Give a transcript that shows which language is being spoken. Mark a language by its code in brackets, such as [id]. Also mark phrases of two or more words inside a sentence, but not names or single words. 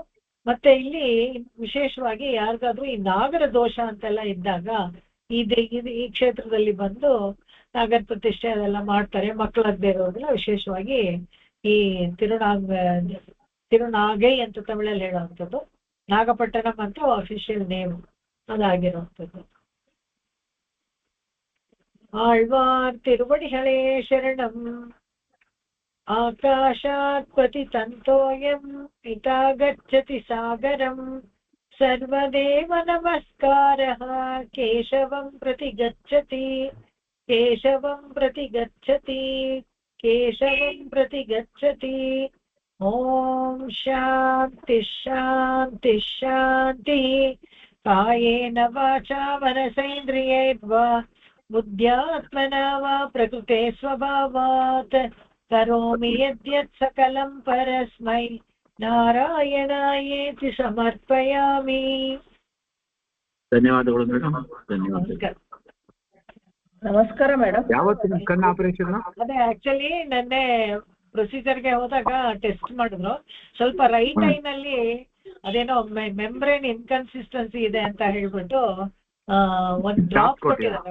[kn] ಮತ್ತೆ ಇಲ್ಲಿ ವಿಶೇಷವಾಗಿ ಯಾರಿಗಾದ್ರೂ ಈ ನಾಗರ ದೋಷ ಅಂತೆಲ್ಲ ಇದ್ದಾಗ ಈ ಕ್ಷೇತ್ರದಲ್ಲಿ ಬಂದು ನಾಗರ ಪ್ರತಿಷ್ಠೆ ಅದೆಲ್ಲ ಮಾಡ್ತಾರೆ. ಮಕ್ಕಳಾಗದೇ ಇರೋದಿಲ್ಲ. ವಿಶೇಷವಾಗಿ ಈ ತಿರುನಾಗೈ ಅಂತ ತಮಿಳಲ್ಲಿ ಹೇಳುವಂಥದ್ದು, ನಾಗಪಟ್ಟಣಂ ಅಂತ [en] official name [kn] ಅದಾಗಿರುವಂಥದ್ದು. [ta] ஆழ்வார் திருவடிகளே சரணம், [sa] ಆಕಾಶಾತ್ ಪತಿತಂತೋಯಂ ಪಿತಾ ಗಚ್ಚತಿ ಸಾಗರಂ, ಸರ್ವದೇವ ನಮಸ್ಕಾರಃ ಕೇಶವಂ ಪ್ರತಿ ಗಚ್ಚತಿ, ಕೇಶವಂ ಪ್ರತಿ ಗಚ್ಚತಿ, ಕೇಶವಂ ಪ್ರತಿ ಗಚ್ಚತಿ. ಓಂ ಶಾಂತಿ ಶಾಂತಿ ಶಾಂತಿ. ಕಾಯೇನ ವಾಚಾ ಮನಸೇಂದ್ರಿಯೈರ್ವಾ ಬುದ್ಧ್ಯಾತ್ಮನಾ ವಾ ಪ್ರಕೃತೆ ಸ್ವಭಾವಾತ್ ಕರೋಮಿ ಯದ್ಯತ್ ಸಕಲಂ ಪರಸ್ಮೈ ನಾರಾಯಣಾಯೇತಿ ಸಮರ್ಪಯಾಮಿ. [kn] ಧನ್ಯವಾದಗಳು ಮೇಡಮ್, ಧನ್ಯವಾದ. ನಮಸ್ಕಾರ ಮೇಡಮ್. ಯಾವತ್ತು ಕಣ್ಣು ಆಪರೇಷನ್? ಅದೇ ಆಕ್ಚುಲಿ ನೆನ್ನೆ ಪ್ರೊಸೀಜರ್ಗೆ ಹೋದಾಗ ಟೆಸ್ಟ್ ಮಾಡಿದ್ರು. ಸ್ವಲ್ಪ [en] right eyeನಲ್ಲಿ [kn] ಅದೇನೋ [en] membrane inconsistency [kn] ಇದೆ ಅಂತ ಹೇಳ್ಬಿಟ್ಟು ಒಂದ್ ಡ್ರಾಪ್ ಕೊಟ್ಟಿದ್ದಾರೆ.